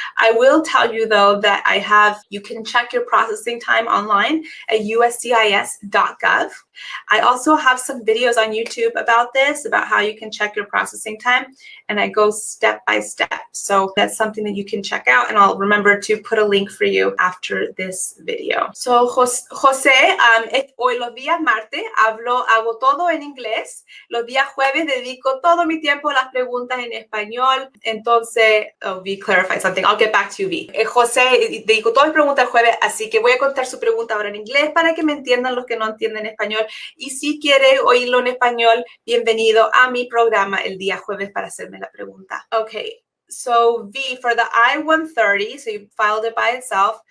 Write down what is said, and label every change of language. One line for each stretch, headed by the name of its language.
English: I will tell you though that you can check your processing time online at USCIS.gov. I also have some videos on YouTube about this, about how you can check your processing time, and I go step by step. So that's something that you can check out, and I'll remember to put a link for you after this video.
Spanish: So José, hoy los días martes hago todo en inglés. Los días jueves dedico todo mi tiempo a las preguntas en español. Entonces,
English: V clarified something. I'll get back to you, V.
Spanish: José, dedico todas mis preguntas el jueves, así que voy a contar su pregunta ahora en inglés para que me entiendan los que no entienden español. Y si quiere oírlo en español, bienvenido a mi programa el día jueves para hacerme la pregunta.
English: Okay. So V, for the I-130, so you filed it by itself.